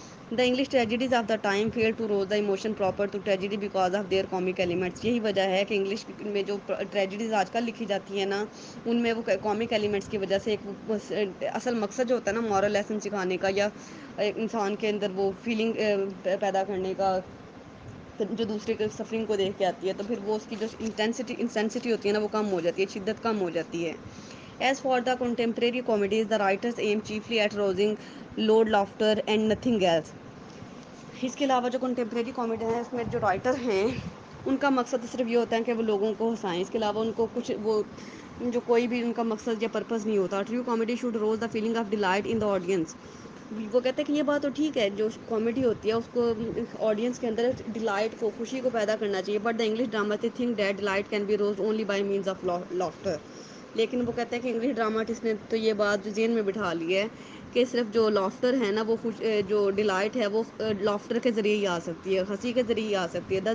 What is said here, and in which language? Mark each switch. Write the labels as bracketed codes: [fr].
[en] The English tragedies of the time fail to rouse the emotion proper to tragedy because of their comic elements. [ur] یہی وجہ ہے کہ English میں جو tragedies آج کل لکھی جاتی ہیں نا ان میں وہ کامک ایلیمنٹس کی وجہ سے ایک اصل مقصد جو ہوتا ہے نا مورل لیسن سکھانے کا یا انسان کے اندر وہ فیلنگ پیدا کرنے کا جو دوسرے کے سفرنگ کو دیکھ کے آتی ہے، تو پھر وہ اس کی جو انٹینسٹی ہوتی ہے نا وہ کم ہو جاتی ہے، شدت کم ہو جاتی ہے. [en] As for the contemporary comedies the writers aim chiefly at rousing loud laughter and nothing else. [ur] اس کے علاوہ جو کنٹمپریری کامیڈی ہیں اس میں جو رائٹر ہیں ان کا مقصد صرف یہ ہوتا ہے کہ وہ لوگوں کو ہنسائیں. اس کے علاوہ ان کو کچھ وہ جو کوئی بھی ان کا مقصد یا پرپز نہیں ہوتا. [en] True comedy should rouse the feeling of delight in the audience. [ur] وہ کہتے ہیں کہ یہ بات تو ٹھیک ہے، جو کامیڈی ہوتی ہے اس کو آڈینس کے اندر ڈیلائٹ کو، خوشی کو پیدا کرنا چاہیے. [en] But the English drama think that delight can be roused only by means of laughter. [ur] لیکن وہ کہتے ہیں کہ انگلش ڈراماٹسٹ نے تو یہ بات ذہن میں بٹھا لی ہے کہ صرف جو لافٹر ہے نا وہ جو ڈیلائٹ ہے وہ لافٹر کے ذریعے ہی آ سکتی ہے، ہنسی کے ذریعے ہی آ سکتی ہے.